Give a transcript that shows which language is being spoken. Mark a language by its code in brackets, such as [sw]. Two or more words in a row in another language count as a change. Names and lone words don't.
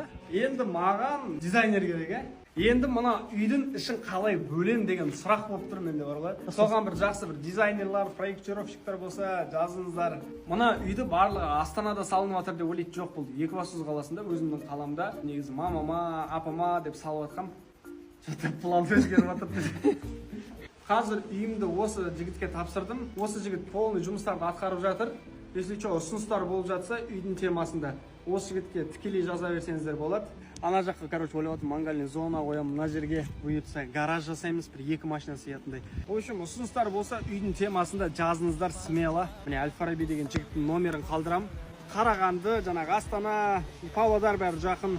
[kk] Енді маған дизайнер керек, Енді мына үйдің ішін қалай бөлем деген сұрақ болып тұр менде, бар ғой. Соған бір жақсы бір дизайнерлар, проектировщиктар болса, жазыңыздар. Мына үйді барлығы Астанада салынып жатыр деп ойлайды, жоқ болды. Екібастұз қаласында өзімнің қаламда негізі мамама, апама деп салып жатқам. Что-то план өзгеріп жатыр. Қазір үйімді осы жігітке тапсырдым. Осы жігіт полный жұмыстарды атқарып жатыр. [ru] Если что, [kk] ұсыныстар болып жатса, үйдің темасында осы жігітке тікелей жаза берсеңіздер болады. Ана жаққа, ойлап отырмын, мангальный зона қоямын, мына жерге бұйыртса гараж жасаймыз, бір 2 машина сиятындай. [ru] В общем, [kk] ұсыныстар болса, үйдің темасында жазыңыздар смело. Міне Әл-Фараби деген жігіттің номерін қалдырамын. Қарағанды, жаңағы Астана, Павлодар бәрі жақын.